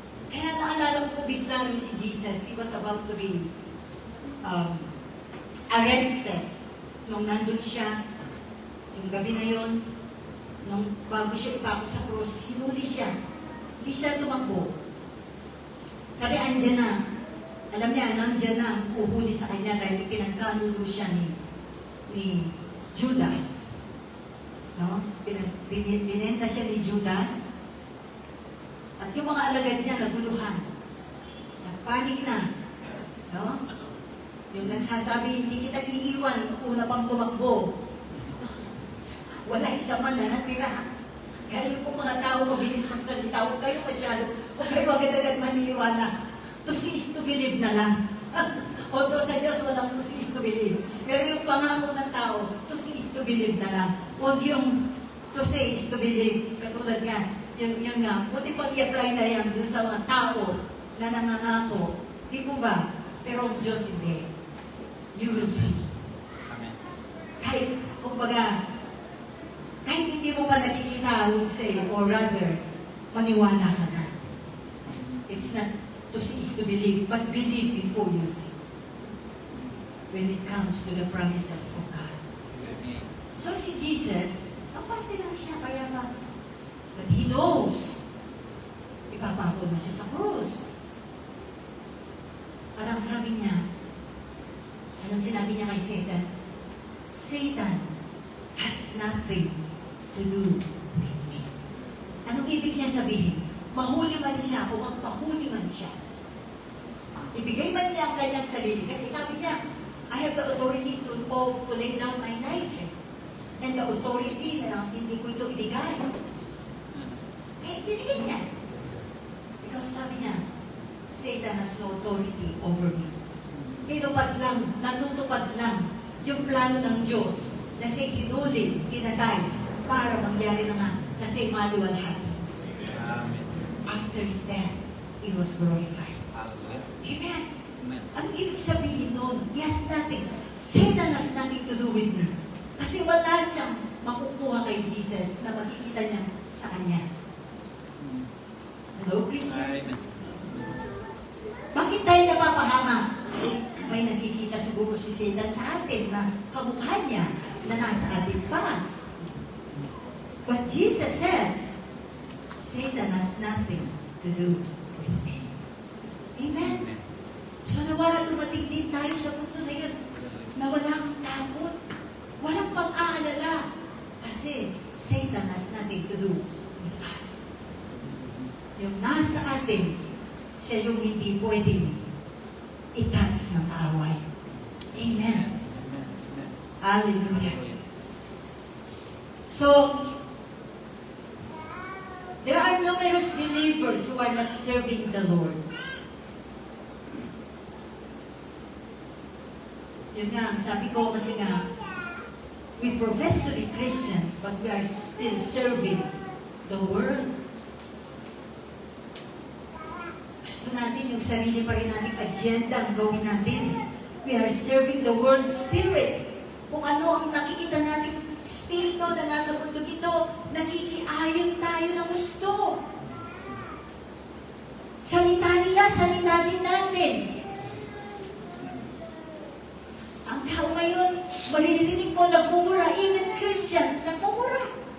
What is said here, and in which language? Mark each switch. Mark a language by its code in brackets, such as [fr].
[tl] Kaya naalala ko bigla rin si Jesus. [en] He was about to be arrested. [tl] Nung nandun siya, yung gabi na yon, nung bago siya ipako sa krus, hinuli siya. Hindi siya tumakbo. Sabi, andyan na. Alam niya, nandyan na ang uhuli sa kanya dahil pinagkanulo siya ni Judas. No? Binenta siya ni Judas. At yung mga alagad niya, naguluhan. Nagpanik na. No? Yung nagsasabi, hindi kita iiwan, una pang tumakbo. Wala isa man na natira. Kaya yung mga tao mabilis magsalita, huwag kayo masyado, huwag kayo agad-agad maniwala. [en] To see is to believe na lang. Although [tl] sa Diyos walang [en] to see is to believe. [tl] Pero yung pangako ng tao, [en] to see is to believe na lang. Huwag yung to say is to believe. [tl] Katulad nga, yung nga, buti pag i-apply na yan doon sa mga tao na nangangako. Di po ba? Pero ang Diyos hindi. [en] You will see. Amen. [tl] Kahit, kumbaga, kahit hindi mo pa nakikita, [en] I would say, or rather, [tl] maniwala ka na. [en] It's not to see is to believe, but believe before you see. When it comes to the promises of God. Amen. [tl] So si Jesus, kapante lang siya, kaya ba? [en] But He knows, [tl] ipapako na siya sa krus. Parang sabi niya, anong sinabi niya kay Satan? [en] Satan has nothing to do with me. [tl] Anong ibig niya sabihin? Mahuli man siya o magpahuli man siya. Ibigay man niya ang kanyang sarili. Kasi sabi niya, [en] I have the authority to lay down my life. And the authority [tl] na hindi ko ito ibigay. Eh, binigay niya. [en] Because [tl] sabi niya, [en] Satan has no authority over me. [tl] Tinupad lang, natutupad lang yung plano ng Diyos na siya hinuli, pinatay, para mangyari na nga na siya maluwalhati. Amen. [en] After His death, He was glorified. Hallelujah. Amen. Amen. [tl] Ang ibig sabihin nun, [en] He has nothing. Satan has nothing to do with me. [tl] Kasi wala siyang makukuha kay Jesus na makikita niya sa Kanya. [en] Hello, Christian? Amen. [tl] Bakit tayo napapahama? May nakikita siguro si Satan sa atin na kamukha niya na nasa atin pa. [en] But Jesus said, Satan has nothing to do with me. Amen. Amen. [tl] So nawa dumating din tayo sa punto na yun na walang takot, walang pag-aalala. [en] Kasi Satan has nothing to do with us. [tl] Yung nasa atin, siya yung hindi pwedeng i-touch ng kaaway. Amen. Amen. Amen. Hallelujah. [en] So, there are numerous believers who are not serving the Lord. [tl] Yun nga, sabi ko kasi nga, [en] we profess to be Christians, but we are still serving the world. [tl] Gusto natin yung sarili pa rin nating agenda ang gawin natin. [en] We are serving the world spirit. [tl] Kung ano ang nakikita nating spirito na nasa mundo ito, nakikiayon tayo ng gusto. Salita nila, salita din natin. Ang tao ngayon, maririnig mo, nagmumura, [en] even Christians, [tl] nagmumura.